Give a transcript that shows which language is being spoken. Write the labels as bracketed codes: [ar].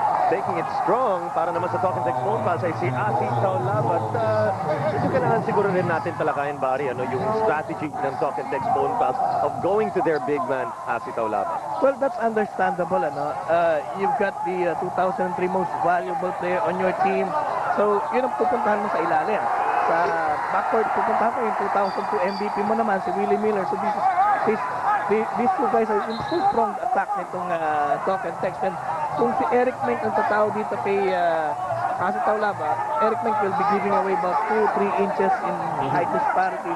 [tl] Taking it strong para naman sa Token Tex Phone Pals ay si Asi Taulabat. Ito kailangan siguro rin natin talakayin, Barry, yung strategy ng Token Tex Phone Pals [en] of going to their big man, [tl] Asi Taulabat. [en] Well, that's understandable, You've got the 2003 most valuable player on your team. [tl] So, yun ang pupuntahan mo sa ilalim. Sa backcourt, pupuntahan mo yung 2002 MVP mo naman, si Willie Miller. [en] So, these two guys are in full strong attack [tl] nitong [en] Token Tex. And [tl] kung si Eric Mink ang tatao dito kay Asi Taulabat, [en] Eric Mink will be giving away about 2-3 inches in height disparity.